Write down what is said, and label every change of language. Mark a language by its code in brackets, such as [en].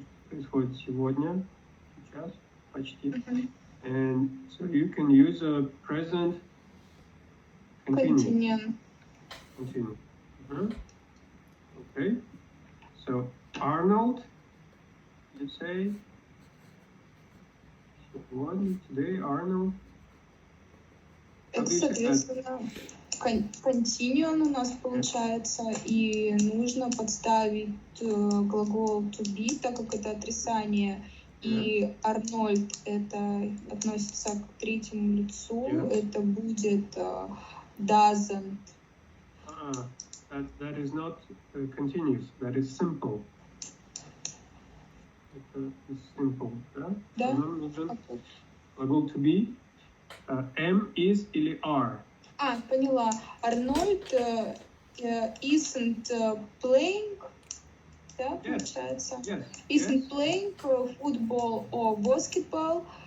[ru] Происходит сегодня, сейчас, почти. [en] And so you can use a present continuous. Continue. Okay. So Arnold, you say. [ru] Сегодня, [en] today, [ru] Arnold. Это, соответственно, continuum у нас получается, и нужно подставить глагол to be, так как это отрицание, и Арнольд это относится к третьему лицу, это будет doesn't. [en] That is not continuous, that is simple. [ru] Это simple, да? Да. Нам нужен глагол to be. [en] Am, is или are. [ru] Поняла. Арнольд [en] isn't playing, [ru] да, получается? [en] Yes. Isn't playing football or basketball.